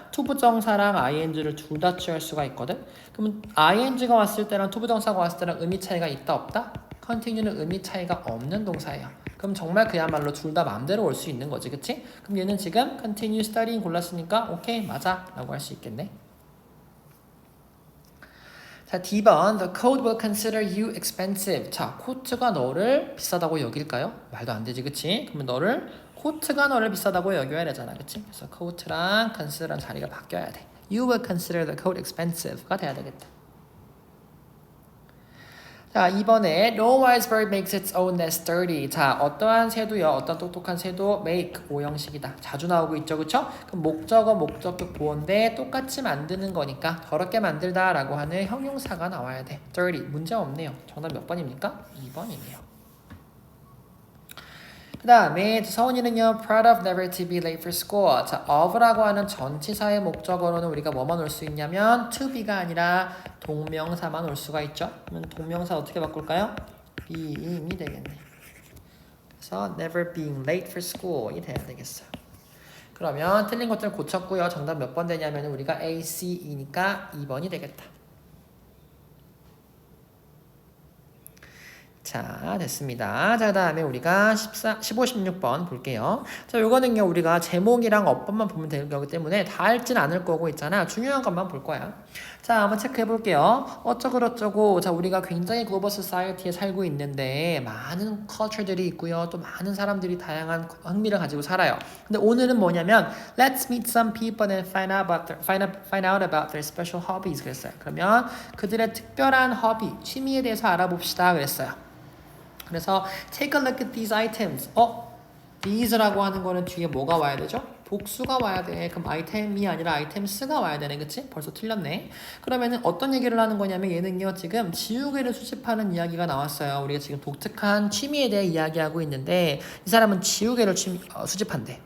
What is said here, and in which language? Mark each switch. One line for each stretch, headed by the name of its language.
Korean: 투부정사랑 ing를 둘 다 취할 수가 있거든. 그럼 ing가 왔을 때랑 투부정사가 왔을 때랑 의미 차이가 있다 없다? continue는 의미 차이가 없는 동사예요. 그럼 정말 그야말로 둘 다 마음대로 올 수 있는 거지. 그치? 그럼 얘는 지금 continue studying 골랐으니까 오케이 맞아 라고 할 수 있겠네.
English: 자, D번 The code will consider you expensive.
Korean: 자, 코트가 너를 비싸다고 여길까요? 말도 안 되지, 그치? 그러면 코트가 너를 비싸다고 여겨야 되잖아, 그치? 그래서 coat랑 consider랑 자리가 바뀌어야 돼.
English: You will consider the coat expensive가
Korean: 돼야 되겠다.
English: 자, 이번에 No wise bird makes its own nest dirty.
Korean: 자, 어떠한 새도요, 어떤 똑똑한 새도 make 오형식이다. 자주 나오고 있죠, 그쵸? 그럼 목적어, 목적격 보어인데 똑같이 만드는 거니까 더럽게 만들다 라고 하는 형용사가 나와야 돼. dirty. 문제 없네요. 정답 몇 번입니까? 2번이네요. 그 다음에 서은이는요,
English: proud of never to be late for school.
Korean: 자, of라고 하는 전치사의 목적어로는 우리가 뭐만 올 수 있냐면 to be가 아니라 동명사만 올 수가 있죠. 그러면 동명사 어떻게 바꿀까요? being이 되겠네. 그래서
English: never being late for school이
Korean: 돼야 되겠어요. 그러면 틀린 것들 고쳤고요. 정답 몇 번 되냐면 우리가 A, C, E니까 2번이 되겠다. 자, 됐습니다. 자, 그 다음에 우리가 15, 16번 볼게요. 자, 요거는요, 우리가 제목이랑 어법만 보면 되는 거기 때문에 다 읽진 않을 거고 있잖아. 중요한 것만 볼 거야. 자, 한번 체크해 볼게요. 어쩌고. 자, 우리가 굉장히 글로벌 소사이어티에 살고 있는데 많은 컬처들이 있고요. 또 많은 사람들이 다양한 흥미를 가지고 살아요. 근데 오늘은 뭐냐면
English: Let's meet some people and find out about their special hobbies
Korean: 그랬어요. 그러면 그들의 특별한 허비, 취미에 대해서 알아봅시다 그랬어요. 그래서
English: take a look at these items.
Korean: these라고 하는 거는 뒤에 뭐가 와야 되죠? 복수가 와야 돼. 그럼 아이템이 아니라 아이템스가 와야 되네. 그치? 벌써 틀렸네. 그러면은 어떤 얘기를 하는 거냐면 얘는요 지금 지우개를 수집하는 이야기가 나왔어요. 우리가 지금 독특한 취미에 대해 이야기하고 있는데 이 사람은 지우개를 수집한대.